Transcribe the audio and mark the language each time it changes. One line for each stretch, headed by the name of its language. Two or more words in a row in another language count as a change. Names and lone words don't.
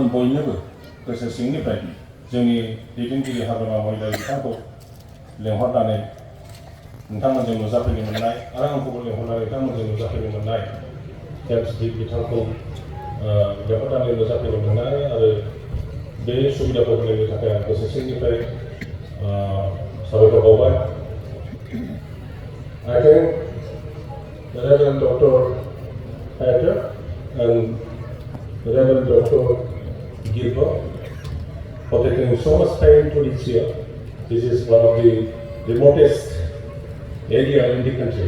Bodo: बयनोबो गोसो सिंनिफ्राय जोंनि दैदेनगिरि हाग्रामा महिलारि बिथांखौ लेंहरनानै नोंथांमोनजों नुजाफैनो मोननाय आरो आंखौबो लेंहरनानै नोंथांमोनजों नुजाफैनो मोननाय बिथांखौ लेंहरनानै नुजाफैनो मोननाय आरो बे सुबिदाखौ होनायनि थाखाय आं गोसो सिंनिफ्राय साबायखर बावबाय
English: I thank Reverend Dr. Hatter and Reverend Dr. Gilbert for taking so much time to reach here. This is one of the remotest area in the country.